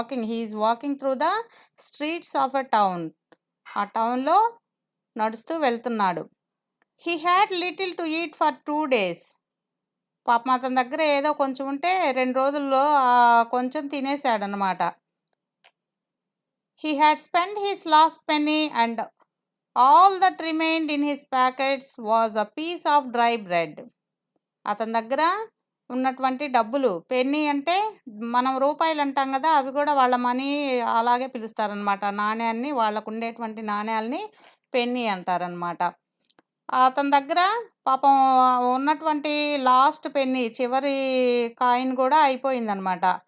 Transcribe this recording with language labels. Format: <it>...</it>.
<en>he's walking through the streets of a town,</en> <te>ఆ టౌన్లో నడుస్తూ వెళ్తున్నాడు.</te> <en>He had little to eat for 2 days.</en> <te>పాపం అతని దగ్గర ఏదో కొంచెం ఉంటే 2 రోజుల్లో కొంచెం తినేశాడనమాట.</te> <en>He had spent his last penny, and all that remained in his pockets was a piece of dry bread.</en> <te>అతని దగ్గర ఉన్నటువంటి డబ్బులు, పెన్నీ అంటే మనం రూపాయలు అంటాం కదా, అవి కూడా వాళ్ళ మనీ అలాగే పిలుస్తారనమాట. నాణ్యాన్ని, వాళ్ళకు ఉండేటువంటి నాణ్యాలని పెన్నీ అంటారనమాట. అతని దగ్గర పాపం ఉన్నటువంటి లాస్ట్ పెన్నీ, చివరి కాయిన్ కూడా అయిపోయిందనమాట.</te>